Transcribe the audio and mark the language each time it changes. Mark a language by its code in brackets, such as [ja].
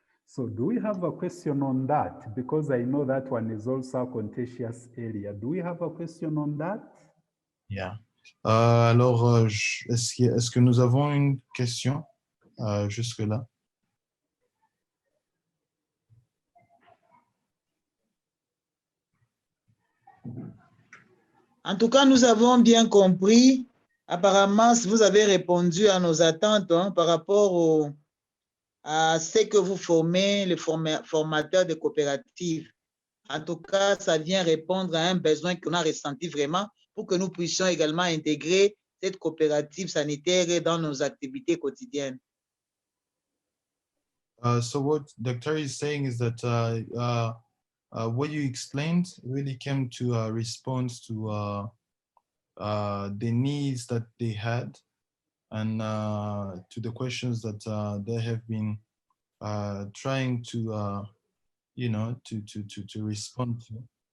[en] So do we have a question on that? Because I know that one is also a contentious area. Do we have a question on that? Yeah. [fr] Alors, est-ce que nous avons une question jusque-là? En tout cas, nous avons bien compris. Apparemment, vous avez répondu à nos attentes par rapport à ce que vous formez, les formateurs de coopératives. En tout cas, ça vient répondre à un besoin qu'on a ressenti vraiment pour que nous puissions également intégrer cette coopérative sanitaire dans nos activités quotidiennes. [en] So what Dr. is saying is that what you explained really came to respond to the needs that they had and to the questions that they have been trying to to respond to.